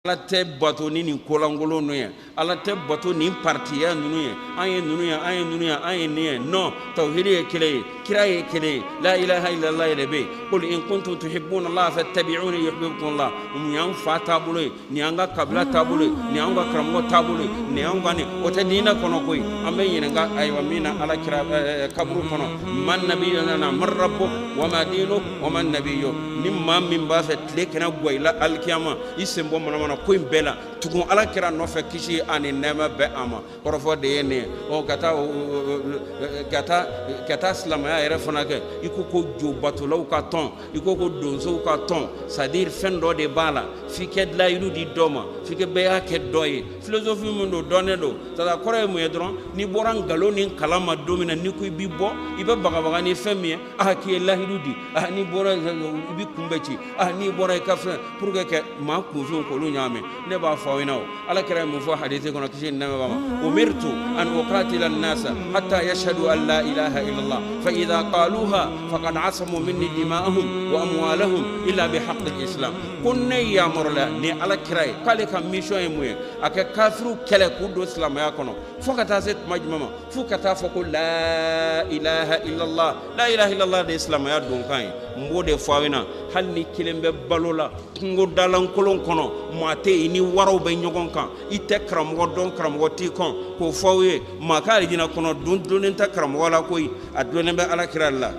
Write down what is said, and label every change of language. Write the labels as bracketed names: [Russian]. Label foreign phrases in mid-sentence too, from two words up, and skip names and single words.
[Bambara] ala tɛ bato ni nin kolangolo ninnu ye, ala tɛ bato nin partiya ninnu ye, an ye ninnu ye, an ye ninnu ye, an ye nin ye. Non, tawhid ye kelen ye, kira ye kelen ye, [Arabic] لا إله إلا الله [Bambara] yɛrɛ bɛ yen. [Arabic] قل إن كنتم تحبون الله فاتبعوني يحببكم الله. [Bambara] Nin y'an fa taabolo ye, nin y'an ka kabila taabolo ye, nin y'an ka karamɔgɔ taabolo ye, nin y'an ka nin. O tɛ diinɛ kɔnɔ koyi. An bɛ ɲininka ayiwa min na ala kira kaburu kɔnɔ. [Arabic] من نبينا من ربك وما دينك ومن نبيك. [Bambara] Ni maa min b'a fɛ tile kɛnɛ guwa i la alikiyama i sen bɔ manamana ko in bɛɛ la tugun ala kira nɔfɛ kisi ani nɛɛma bɛ a ma. Kɔrɔfɔ de ye nin ye. Ka taa silamɛya yɛrɛ fana kɛ i ko ko jobatolaw ka tɔn, i ko ko donsow ka tɔn, [French] c'est à dire [Bambara] fɛn dɔ de b'a la f'i kɛ layidu di dɔ ma, f'i kɛ bɛɛ y'a kɛ dɔ ye. Philosophie min don dɔnnen don, [French] c'est à dire [Bambara] kɔrɔ ye mun ye dɔrɔn n'i bɔra nkalon ni kalan ma don min na n'i ko i b'i bɔ i bɛ bagabaga ni fɛn min ye k'i ye layidu di, n'i bɔra i bɛ kunbɛ ci, n'i bɔra i ka fɛn [French] pour que [Bambara] kɛ maa kunfin k'olu ɲagami. Ne b'a fɔ aw ɲɛna o, ala kira ye mun fɔ hadisi kɔnɔ kisi ni nɛɛma b'a ma, [Arabic] أمرت أن أقاتل الناس حتى يشهدوا أن لا إله إلا الله فإذا قالوها فقد عصموا مني دماءهم وأموالهم إلا بحق الإسلام. [Bambara] Ko ne yamorola ni ala kira ye k'ale ka mission ye mun ye a kɛ kafiru kɛlɛ k'u don silamɛya kɔnɔ fo ka taa se tuma jumɛn ma, fo ka taa fɔ ko [Arabic] لا إله إلا الله. لا إله إلا الله [Bambara] de ye silamɛya donkan ye. N b'o de fɔ aw ɲɛna hali ni kelen bɛ balo la kungo dalankolon kɔnɔ maa tɛ yen ni waraw bɛ ɲɔgɔn kan i tɛ karamɔgɔ dɔn karamɔgɔ t'i kan k'o fɔ aw ye maa ka alijinɛ kɔnɔ donnen tɛ karamɔgɔ la koyi a donnen bɛ ala kira la.